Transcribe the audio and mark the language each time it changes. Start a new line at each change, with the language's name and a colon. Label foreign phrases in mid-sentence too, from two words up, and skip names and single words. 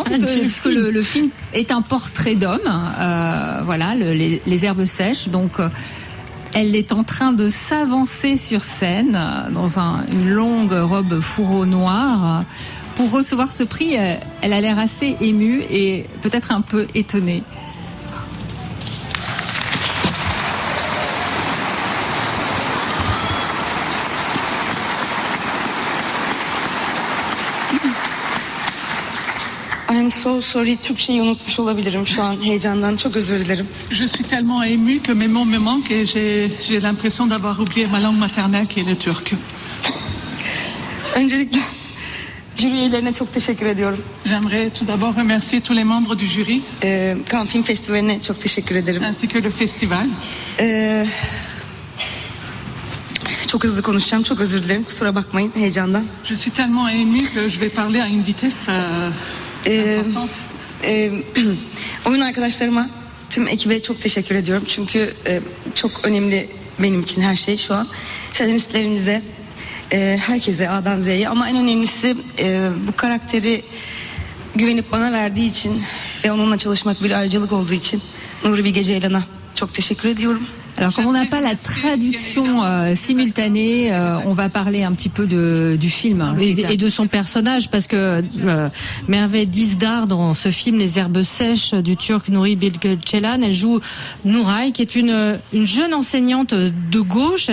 French: Non, parce que le film est un portrait d'homme. Voilà, les herbes sèches. Donc, elle est en train de s'avancer sur scène dans une longue robe fourreau noire. Pour recevoir ce prix, elle a l'air assez émue et peut-être un peu étonnée.
English: I'm so sorry,
Turkish: Türkçeyi unutmuş olabilirim şu an heyecandan. Çok özür dilerim.
French: Je suis tellement émue que mes mots me manquent et j'ai l'impression d'avoir oublié ma langue maternelle qui est le turc.
Turkish: Öncelikle jüri üyelerine çok teşekkür ediyorum.
French: J'aimerais tout d'abord remercier tous les membres du jury.
Turkish: Cannes Film Festivali'ne çok teşekkür ederim.
French: Ainsi que le festival.
Turkish: Çok hızlı konuşacağım. Çok özür dilerim. Kusura bakmayın heyecandan.
French: Je suis tellement émue que je vais parler à une vitesse importante.
Turkish: Oyun arkadaşlarıma, tüm ekibe çok teşekkür ediyorum. Çünkü çok önemli benim için her şey şu an. Senaristlerimize, herkese A'dan Z'ye, ama en önemlisi bu karakteri güvenip bana verdiği için ve onunla çalışmak bir ayrıcalık olduğu için Nuri Bilge Ceylan'a çok teşekkür ediyorum.
French: Alors, comme on n'a pas la traduction simultanée, on va parler un petit peu du film. Et de son personnage, parce que Merve Dizdar, dans ce film Les Herbes Sèches du Turc Nuri Bilge Ceylan, elle joue Nuray, qui est une jeune enseignante de gauche.